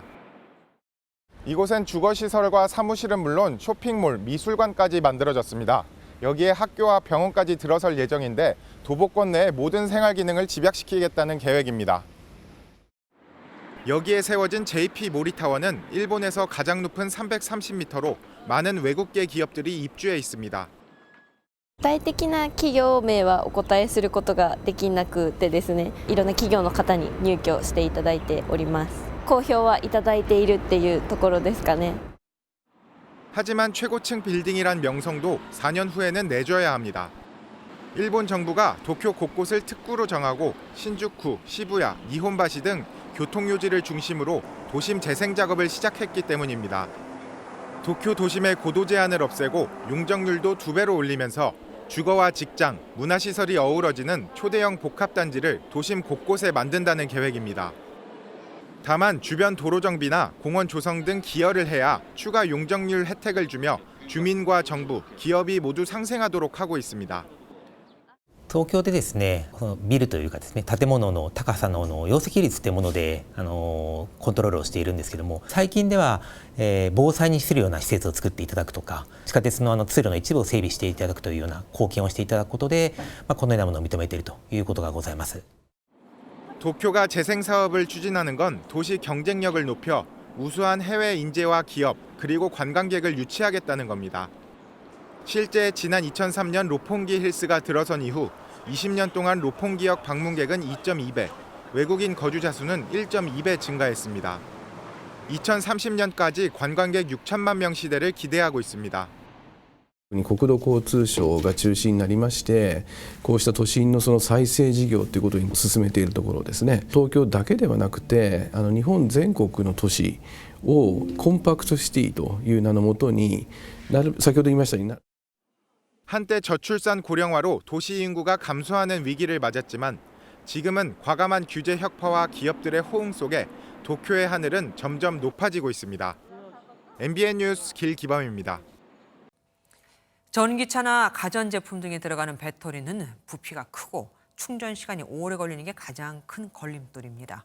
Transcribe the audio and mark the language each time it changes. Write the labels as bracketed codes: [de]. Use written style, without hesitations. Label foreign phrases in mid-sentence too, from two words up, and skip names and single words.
[ko] 이곳엔 주거시설과 사무실은 물론 쇼핑몰, 미술관까지 만들어졌습니다. 여기에 학교와 병원까지 들어설 예정인데 도보권 내의 모든 생활 기능을 집약시키겠다는 계획입니다. 여기에 세워진 JP 모리타워는 일본에서 가장 높은 330m로 많은 외국계 기업들이 입주해 있습니다. [ja] 具体的な企業名はお答えすることができなくてですね、いろんな企業の方に入居していただいております。好評はいただいているっていうところですかね。 [ko] 하지만 최고층 빌딩이란 명성도 4년 후에는 내줘야 합니다. 일본 정부가 도쿄 곳곳을 특구로 정하고 신주쿠, 시부야, 니혼바시 등 교통요지를 중심으로 도심 재생 작업을 시작했기 때문입니다. 도쿄 도심의 고도 제한을 없애고 용적률도 2배로 올리면서 주거와 직장, 문화시설이 어우러지는 초대형 복합단지를 도심 곳곳에 만든다는 계획입니다. 다만 주변 도로 정비나 공원 조성 등 기여를 해야 추가 용적률 혜택을 주며 주민과 정부, 기업이 모두 상생하도록 하고 있습니다. [ja] 東京でですね、このビルというかですね、建物の高さの容積率というものでコントロールをしているんですけども、最近では、防災に資するような施設を作っていただくとか、地下鉄の通路の一部を整備していただくというような貢献をしていただくことで、このようなものを認めているということがございます。 [ko] 도쿄가 재생 사업을 추진하는 건 도시 경쟁력을 높여 우수한 해외 인재와 기업 그리고 관광객을 유치하겠다는 겁니다. 실제 지난 2003년 롭pongi 힐스가 들어선 이후 20년 동안 롭pongi역 방문객은 2.2배, 외국인 거주자 수는 1.2배 증가했습니다. 2030년까지 관광객 6천만 명 시대를 기대하고 있습니다. [ja] 国土交通省が中心になりまして、こうした都心のその再生事業ということに進めているところですね。東京だけではなくて、日本全国の都市をコンパクトシティという名のもとに、先ほど言いましたように。 [ko] 한때 저출산 고령화로 도시 인구가 감소하는 위기를 맞았지만 지금은 과감한 규제 혁파와 기업들의 호응 속에 도쿄의 하늘은 점점 높아지고 있습니다. MBN 뉴스 길기범입니다. 전기차나 가전제품 등에 들어가는 배터리는 부피가 크고 충전 시간이 오래 걸리는 게 가장 큰 걸림돌입니다.